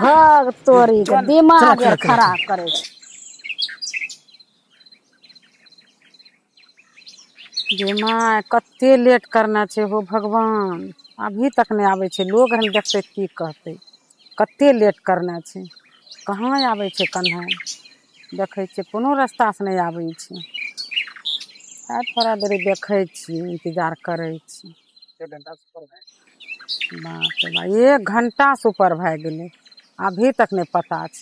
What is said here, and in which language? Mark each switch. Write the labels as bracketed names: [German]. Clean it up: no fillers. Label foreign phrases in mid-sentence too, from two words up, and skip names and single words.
[Maithili] भाग तोरी के दिमाग खराब करे छे दिमाग कते लेट करना छे हो भगवान अभी तक नहीं आवे छे लोग हम देखते की कहते कते लेट करना छे कहाँ आवे छे कन्हा देखे छे कोनो रास्ता से नहीं आवे छे। आ थोड़ा देरी देखै छी, इंतजार करै छी। बाप रे बा, 1 घंटा से ऊपर भए गेलै, अभी तक नहीं पता छै।